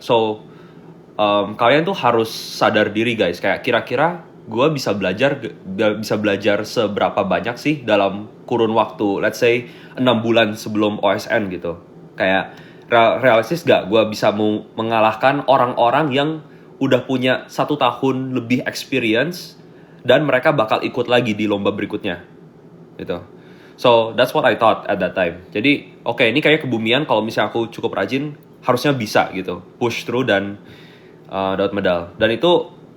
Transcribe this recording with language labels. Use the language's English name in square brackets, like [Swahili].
[Indonesian] So kalian tuh harus sadar diri guys, kayak kira-kira gue bisa belajar seberapa banyak sih dalam kurun waktu [English] let's say [Indonesian] 6 bulan sebelum OSN gitu. Kayak realistis gak gue bisa mengalahkan orang-orang yang udah punya 1 tahun lebih experience dan mereka bakal ikut lagi di lomba berikutnya gitu. [English] So that's what I thought at that time. [Indonesian] Jadi oke, ini kayak Kebumian kalau misalnya aku cukup rajin harusnya bisa gitu push through dan dapat medal. Dan itu